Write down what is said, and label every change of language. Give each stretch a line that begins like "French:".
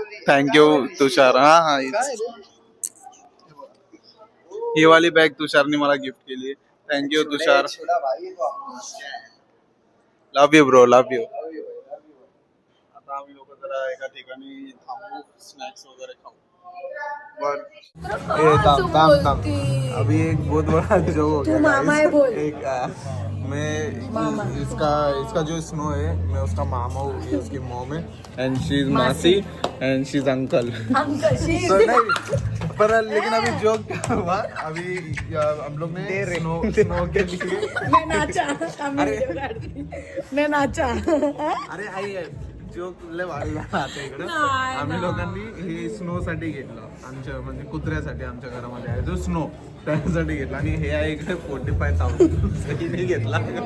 Marathi: Thank you तुषार. हा ही वाली bag तुषारने मला गिफ्ट केली आहे. Thank you Tushar.
English: Love you bro, love you.
Marathi: आता आम्ही लोक जरा एका ठिकाणी थांबू, स्नॅक्स वगैरे खाऊ.
Hindi: अभी एक बहुत बड़ा जोक हो गया. मामा है बोल. एक मैं इसका जो स्नो है, मैं उसका मामा हूँ, ये उसकी मॉम है,
English: And she is masi and she is uncle.
Hindi: तो नहीं पर लेकिन अभी जोक क्या हुआ, अभी हम लोग ने स्नो के लिए मैं नाचा.
Marathi: अरे आई जोक लय वाढला आता इकडे. आम्ही लोकांनी हे स्नो साठी घेतलं, आमच्या म्हणजे कुत्र्यासाठी आमच्या घरामध्ये आहे जो स्नो, त्यासाठी घेतला. आणि हे आहे इकडे 45,000 घेतला.